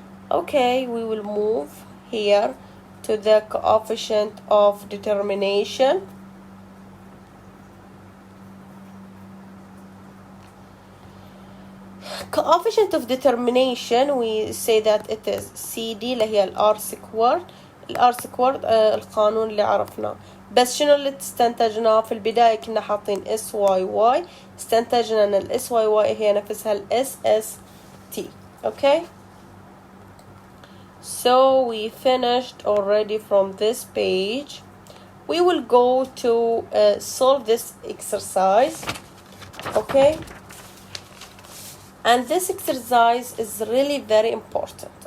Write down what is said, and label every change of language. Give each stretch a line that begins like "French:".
English: Okay, we will move here to the coefficient of determination. Coefficient of determination, we say that it is CD اللي هي R squared
Arabic: الار سكوير القانون اللي عرفناه. بس شنو اللي استنتجناه في البداية؟ كنا حاطين اس واي واي، استنتجنا ان الاس واي واي هي نفسها الاس اس تي. اوكي.
English: So we finished already from this page. We will go to solve this exercise. Okay. And this exercise is really very important.